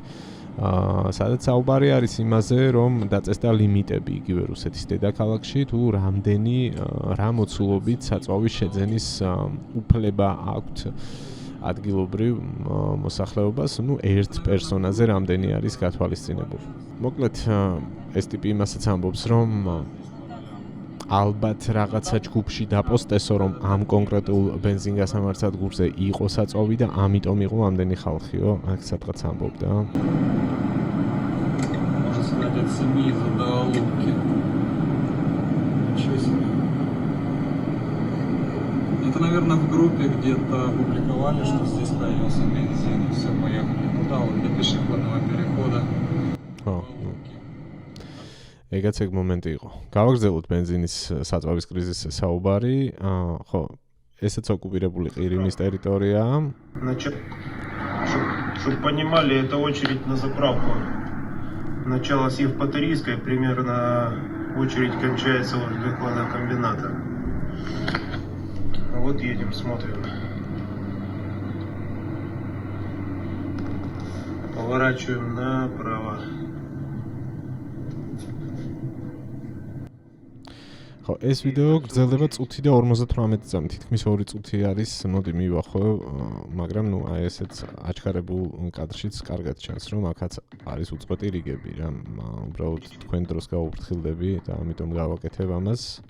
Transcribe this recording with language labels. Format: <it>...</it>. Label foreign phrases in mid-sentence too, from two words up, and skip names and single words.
<ka>სადაც საუბარი არის იმაზე, რომ დაწესდა ლიმიტები იგივე რუსეთის დედაქალაქში, თუ რამდენი რა მოცულობით საწვავის შეძენის უფლება აქვთ ადგილობრივ მოსახლეობას, ერთ პერსონაზე რამდენი არის გათვალისწინებული. მოკლედ, ეს ტიპი იმასაც ამბობს, რომ ალბათ რაღაცა ჯგუფში დაპოსტესო, რომ ამ კონკრეტულ ბენზინგასამართსადგურზე იყო საწვავი და ამიტომ იყო ამდენი ხალხიო, აქ სადღაც ამბობდა.</ka> <ru>СМИ заголовки. Ничего себе. Это, наверное, наверное, в группе где-то опубликовали, что здесь появился бензин. Все, поехали. Ну да, вот до пешеходного перехода.</ru> <ka>ეგაც ეგ მომენტი იყო. გავაგრძელოთ бензиნის საწვავის კრიზისის საუბარი. ხო, ესეც ოკუპირებული ყირიმის ტერიტორიაა.</ka> <ru>Значит, чтобы понимали, это очередь на заправку. Начало с Евпаторийской, примерно очередь кончается возле хладокомбината. Вот едем, смотрим. Поворачиваем направо.</ru> <ka>ხო, ეს ვიდეო გრძელდება წუთი და 58 წამი, თითქმის 2 წუთი არის, მოდი მივახო, მაგრამ ნუ აი ესეც აჩქარებულ კადრშიც კარგად ჩანს, რომ აქაც არის უწყვეტი რიგები რა, უბრალოდ თქვენ დროს გაუფრთხილდები და ამიტომ გავაკეთებ ამას.</ka>